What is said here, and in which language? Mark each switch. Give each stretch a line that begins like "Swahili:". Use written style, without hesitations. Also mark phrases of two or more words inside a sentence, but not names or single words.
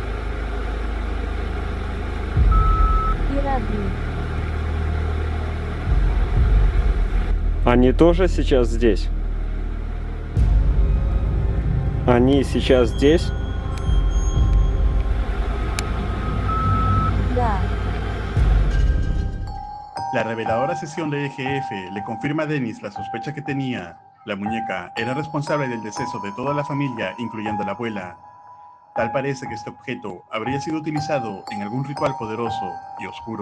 Russian: И родных. Они тоже сейчас здесь? Они сейчас здесь? Да.
Spanish: La reveladora sesión de EGF le confirma a Dennis la sospecha que tenía. La muñeca era responsable del deceso de toda la familia, incluyendo la abuela. Tal parece que este objeto habría sido utilizado en algún ritual poderoso y oscuro.